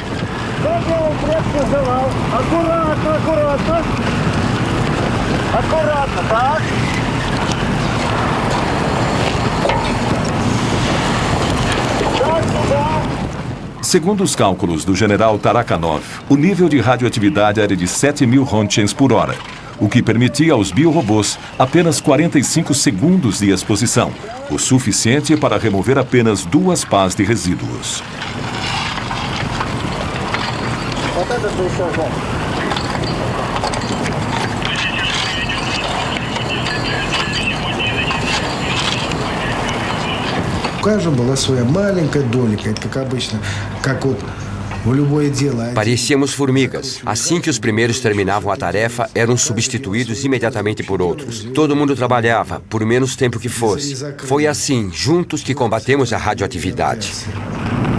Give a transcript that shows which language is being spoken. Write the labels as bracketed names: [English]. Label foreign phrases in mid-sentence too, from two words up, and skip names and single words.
[Portuguese] Segundo os cálculos do general Tarakhanov, o nível de radioatividade era de 7.000 rontgens por hora, o que permitia aos biorobôs apenas 45 segundos de exposição, o suficiente para remover apenas 2 pás de resíduos. [Russian] У каждого была своя маленькая долика, это как обычно, как вот в любое дело. [Portuguese] Parecíamos formigas. Assim que os primeiros terminavam a tarefa, eram substituídos imediatamente por outros. Todo mundo trabalhava, por menos tempo que fosse. Foi assim, juntos, que combatemos a radioatividade.